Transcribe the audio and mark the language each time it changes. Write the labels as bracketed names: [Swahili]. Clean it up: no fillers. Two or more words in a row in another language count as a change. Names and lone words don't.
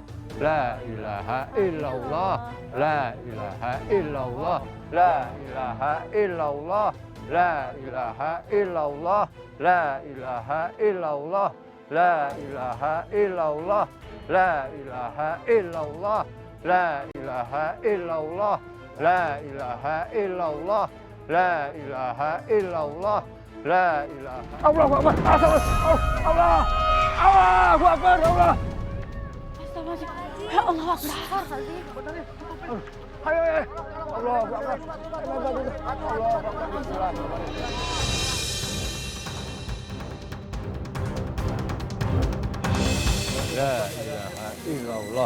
[Arabic] لا إله إلا الله، لا إله إلا الله، لا إله إلا الله، لا إله إلا الله، لا إله إلا الله، لا إله إلا الله، لا إله إلا الله، لا إله إلا الله، لا إله إلا الله، لا إله إلا الله. لا إله الله أكبر. الله. الله أكبر. الله. أستغفر الله العظيم. يا الله أكبر. Ayo. الله أكبر. الله أكبر. لا إله إلا الله.